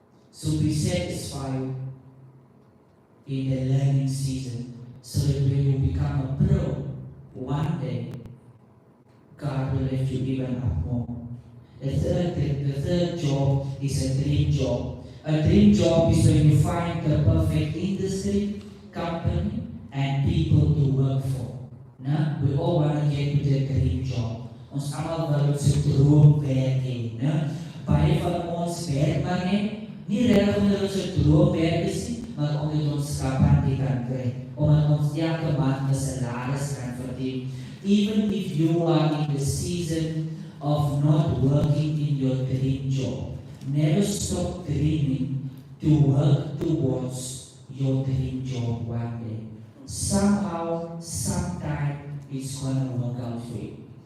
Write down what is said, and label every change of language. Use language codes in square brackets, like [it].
[en] So be satisfied in the learning season, so that when you become a pro, one day, God will lift you even up more. The third job is a dream job. A dream job is when you find the perfect industry, company, and people to work for. Nah? We all want to get to the dream job. [af] Ons almal wil ons droomwerk hê. Baie van ons werk maar net, nie regtig omdat ons 'n droomwerk is nie, maar omdat ons skapantie kan kry, omdat ons elke maand 'n salaris kan verdien. [en] Even if you are in the season of not working in your dream job, never stop dreaming to work towards your dream job one day. Somehow, sometime, it's gonna work out for you.